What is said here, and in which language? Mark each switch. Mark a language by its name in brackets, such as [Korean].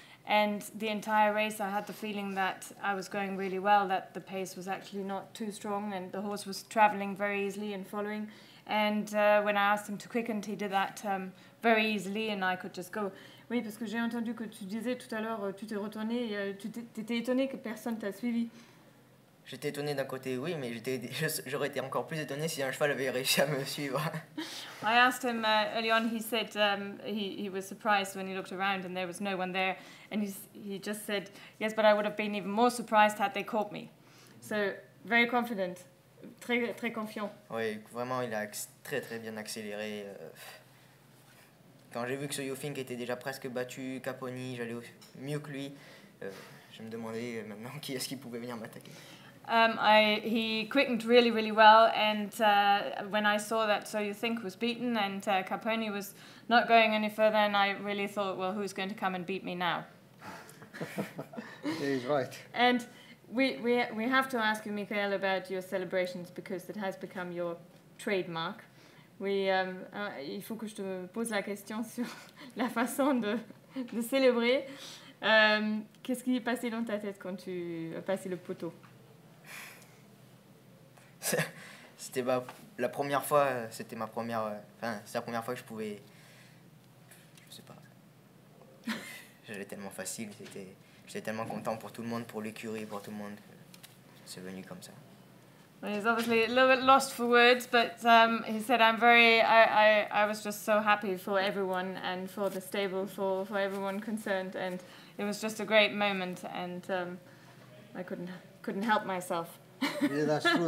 [English] And the entire race I had the feeling that I was going really well, that the pace was actually not too strong and the horse was travelling very easily and following. And when I asked him to quicken, he did that very easily and I could just go. [French] Oui, parce que j'ai entendu que tu disais tout à l'heure, tu t'es retourné, tu t'étais étonné que personne t'a suivi. J'étais étonné d'un côté, oui, mais j'aurais été encore plus étonné si un cheval avait réussi à me suivre. [English] I asked him early on, he said he was surprised when he looked around and there was no one there. And he just said, yes, but I would have been even more surprised had they caught me. So, very confident, [French] très, très confiant. Oui, vraiment, il a très très bien accéléré. Quand j'ai vu que ce Yofink était déjà presque battu, Caponi, j'allais mieux que lui, je me demandais maintenant qui est-ce qui pouvait venir m'attaquer. [English] He quickened really, really well, and when I saw that So You Think was beaten and Caponi was not going any further, and I really thought, well, who's going to come and beat me now? Yeah, he's right. And we have to ask you, Mickael, about your celebrations because it has become your trademark. [French] Il faut que je te pose la question sur la façon de célébrer. Qu'est-ce qui est passé dans ta tête quand tu as passé le poteau? C'était la première fois, c'est la première fois que je pouvais, je sais pas, j'allais tellement facile, j'étais tellement content pour tout le monde, pour l'écurie, pour tout le monde, c'est venu comme ça. [English] Well, he's obviously a little bit lost for words, but he said, I was just so happy for everyone and for the stable, for everyone concerned, and it was just a great moment, and I couldn't help myself. Yeah, that's true.